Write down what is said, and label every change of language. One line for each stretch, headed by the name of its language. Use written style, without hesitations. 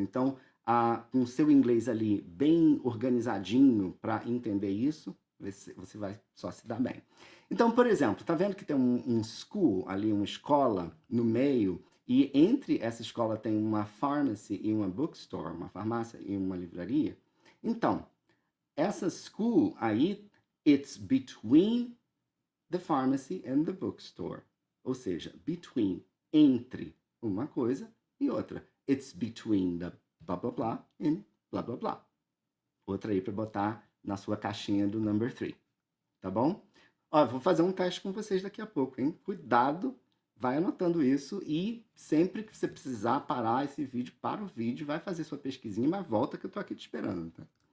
Portuguese: Então, com o seu inglês ali bem organizadinho para entender isso, você vai só se dar bem. Então, por exemplo, tá vendo que tem um school ali, uma escola no meio, e entre essa escola tem uma pharmacy e uma bookstore, uma farmácia e uma livraria? Então, essa school aí,
English: it's between the pharmacy and the bookstore.
Portuguese: Ou seja, between, entre uma coisa e outra.
English: It's between the blá blá blá and blá blá blá.
Portuguese: Outra aí para botar na sua caixinha do number 3. Tá bom? Ó, vou fazer um teste com vocês daqui a pouco, hein? Cuidado, vai anotando isso e sempre que você precisar parar esse vídeo, para o vídeo, vai fazer sua pesquisinha, mas volta que eu tô aqui te esperando, tá?